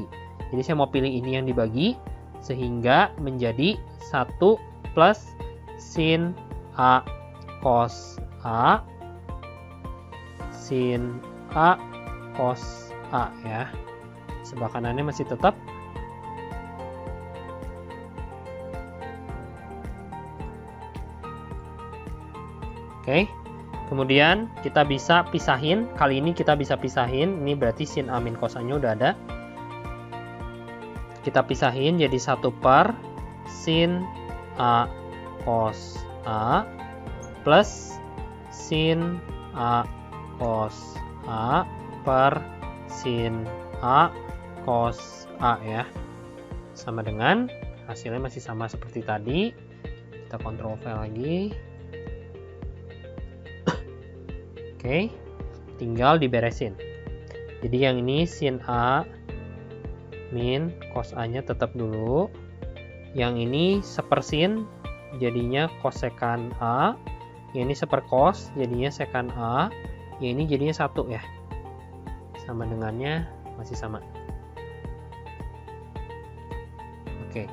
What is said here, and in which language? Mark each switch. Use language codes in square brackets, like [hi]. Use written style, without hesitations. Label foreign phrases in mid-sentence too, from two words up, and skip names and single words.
[id] Jadi saya mau pilih ini yang dibagi, sehingga menjadi 1 plus sin A cos A sin A cos A ya. Sebelah kanannya masih tetap. Oke. Kemudian kita bisa pisahin. Kali ini kita bisa pisahin. Ini berarti sin A min cos A nya udah ada. Kita pisahin jadi 1 per sin A cos A plus sin A cos A per sin A cos A ya. Sama dengan hasilnya masih sama seperti tadi. Kita kontrol V lagi. Oke, tinggal diberesin. Jadi yang ini sin A min cos A nya tetap dulu. Yang ini sepersin jadinya kosekan A. Yang ini seperkos jadinya sekan A. Yang ini jadinya 1 ya. Sama dengannya masih sama. Oke.